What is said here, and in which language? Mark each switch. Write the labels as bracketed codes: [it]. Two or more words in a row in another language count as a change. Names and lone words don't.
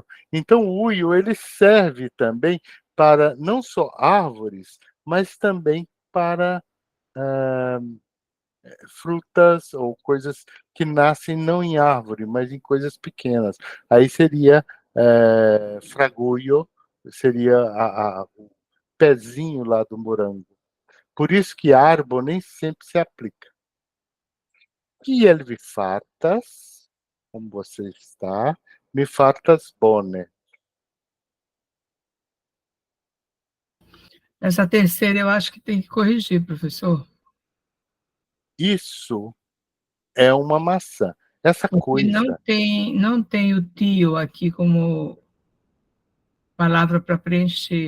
[pt] Então o uio ele serve também para não só árvores, mas também para frutas ou coisas que nascem não em árvore, mas em coisas pequenas. Aí seria fragulho, seria o pezinho lá do morango. Por isso que arbo nem sempre se aplica. [eo] Kiel vi fartas, [pt] como você está, [eo] mi fartas bone. [pt] Essa terceira eu acho que tem que corrigir, professor. Isso é uma maçã. Essa coisa... Não tem o tio aqui como palavra para preencher.